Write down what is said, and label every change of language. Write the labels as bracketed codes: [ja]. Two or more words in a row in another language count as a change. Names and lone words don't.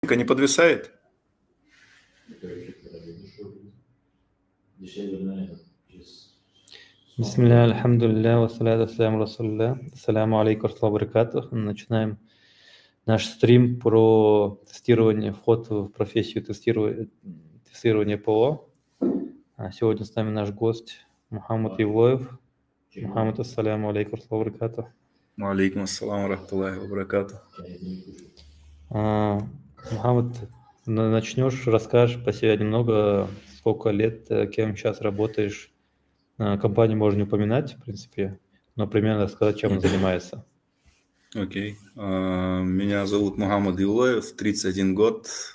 [ru] не подвисает? [ar] بسم الله، الحمد لله، والصلاة والسلام رسول الله. السلام عليكم وبركاته. [ru] Начинаем наш стрим про тестирование, вход в профессию тестирования ПО. Сегодня с нами наш гость Мухаммад Евлоев. [ar] Мухаммад, السلام عليكم وبركاته. عليكم السلام ورحمة الله وبركاته. [ru] Мухаммад, начнешь, расскажешь по себе немного, сколько лет, кем сейчас работаешь. Компанию можно не упоминать, в принципе, но примерно рассказать, чем он занимается. Окей. Меня зовут Мухаммад Евлоев, 31 год.